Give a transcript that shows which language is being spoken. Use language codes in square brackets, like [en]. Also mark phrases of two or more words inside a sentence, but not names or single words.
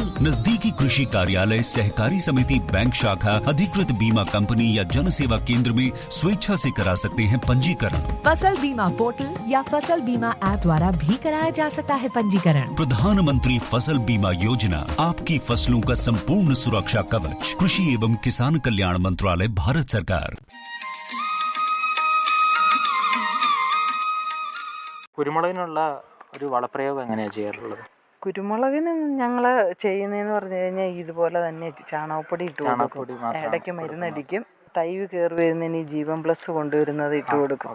[hi] नजदीकी कृषि कार्यालय, सहकारी समिति, बैंक शाखा, अधिकृत बीमा कंपनी या जन सेवा केंद्र में स्वेच्छा से करा सकते हैं पंजीकरण। फसल बीमा पोर्टल या फसल बीमा ऐप द्वारा भी कराया जा सकता है पंजीकरण। प्रधानमंत्री फसल बीमा योजना, आपकी फसलों का संपूर्ण सुरक्षा कवच। कृषि एवं किसान कल्याण मंत्रालय, भारत सरकार। [ml] കുരുമുളകിനുള്ള ഒരു വളപ്രയോഗം എങ്ങനെയാണ് ചെയ്യാറുള്ളത്? കുരുമുളകിന് ഞങ്ങൾ ചെയ്യുന്നതെന്ന് പറഞ്ഞു കഴിഞ്ഞാൽ ഇതുപോലെ തന്നെ ചാണകപ്പൊടി ഇട്ട് കൊടുക്കും. ഇടയ്ക്ക് മരുന്നടിക്കും. തൈ കയറി വരുന്നതിന് ജീവൻ പ്ലസ് കൊണ്ടുവരുന്നത് ഇട്ട് കൊടുക്കും.